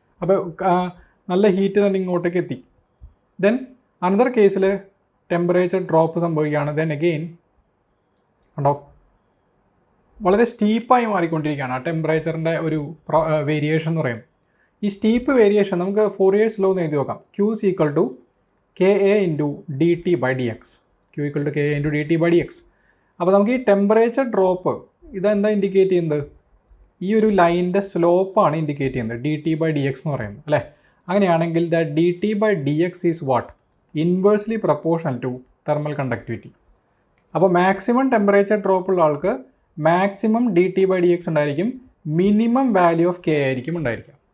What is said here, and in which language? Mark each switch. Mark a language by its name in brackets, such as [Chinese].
[Malayalam] അപ്പോൾ നല്ല ഹീറ്റ് തന്നെ ഇങ്ങോട്ടേക്ക് എത്തി. ദെൻ അനദർ കേസിൽ ടെമ്പറേച്ചർ ഡ്രോപ്പ് സംഭവിക്കുകയാണ്. ദെൻ അഗെയിൻ ഉണ്ടോ, വളരെ സ്റ്റീപ്പായി മാറിക്കൊണ്ടിരിക്കുകയാണ് ആ ടെമ്പറേച്ചറിൻ്റെ ഒരു വേരിയേഷൻ എന്ന് പറയുന്നത്. ഈ സ്റ്റീപ്പ് വേരിയേഷൻ നമുക്ക് ഫോറിയേഴ്സ് ലോ എന്ന് എഴുതി നോക്കാം. [English] Q is equal to KA into DT by dx. Q equal to KA into DT by dx. [Malayalam] അപ്പോൾ നമുക്ക് ഈ ടെമ്പറേച്ചർ ഡ്രോപ്പ് ഇതെന്താ ഇൻഡിക്കേറ്റ് ചെയ്യുന്നത്? ഈ ഒരു ലൈനിൻ്റെ സ്ലോപ്പാണ് ഇൻഡിക്കേറ്റ് ചെയ്യുന്നത്, DT by dx എന്ന് പറയുന്നത്, അല്ലേ? [English] അങ്ങനെയാണെങ്കിൽ the DT by dx is what? Inversely proportional to thermal conductivity. [Malayalam] അപ്പോൾ മാക്സിമം ടെമ്പറേച്ചർ ഡ്രോപ്പ് ഉള്ള ആൾക്ക് മാക്സിമം DT by dx ഉണ്ടായിരിക്കും, മിനിമം വാല്യൂ ഓഫ് K ആയിരിക്കും ഉണ്ടായിരിക്കുക.